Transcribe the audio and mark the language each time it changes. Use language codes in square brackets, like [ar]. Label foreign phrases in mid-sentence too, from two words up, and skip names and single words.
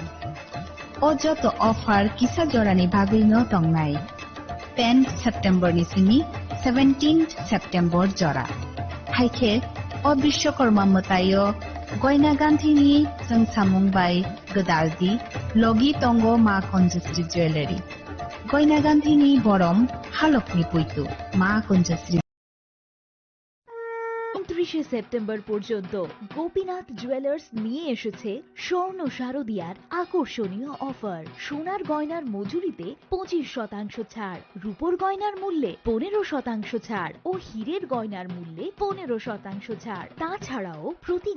[trp] अजत ऑफर किसा जरानि बागैनो तंनाय 10 सेप्टेम्बर निसिनि 17 सेप्टेम्बर जरा हाइखे अ विश्वकर्मा मोतायो गयना गान्थिनि जोंसामुंबाय गोदालदि लगी तंगो मा कुंजश्री ज्वेलरी गयना गान्थिनि बरम हालकनि पुइतु मा कुंजश्री [bn] 29 সেপ্টেম্বর পর্যন্ত গোপীনাথ জুয়েলার্স নিয়ে এসেছে স্বর্ণ শারদিয়ার আকর্ষণীয় অফার সোনার গয়নার মজুরিতে 25% ছাড় রূপোর গয়নার মূল্যে 15% ছাড় ও হীরের গয়নার মূল্যে 15% ছাড় তাছাড়াও প্রতি